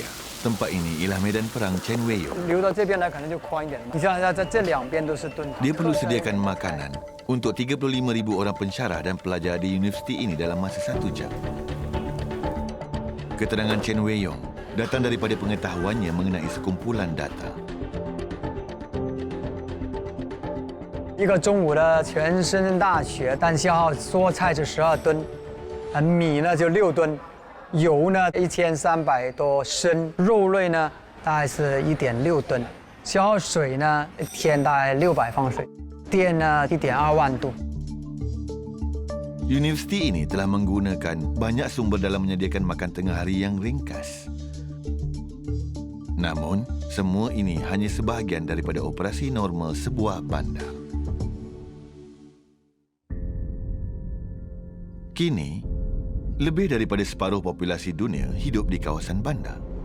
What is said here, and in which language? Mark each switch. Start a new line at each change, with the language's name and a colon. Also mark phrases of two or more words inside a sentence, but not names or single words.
Malay: Tempat ini ialah medan perang Chen Weiyou. Dia perlu sediakan makanan untuk 35,000 orang pensyarah dan pelajar di universiti ini dalam masa 1 jam. Keterangan Chen Weiyou datang daripada pengetahuannya mengenai sekumpulan data.
Chinese: 一个中午的全身大血，但消耗蔬菜是12吨，米呢就6吨，油呢1300多升，肉类呢大概是1.6吨，消耗水呢一天大概600方水，电呢1.2万度。
Malay: Universiti ini telah menggunakan banyak sumber dalam menyediakan makan tengah hari yang ringkas. Namun, semua ini hanya sebahagian daripada operasi normal sebuah bandar. Kini, lebih daripada separuh populasi dunia hidup di kawasan bandar.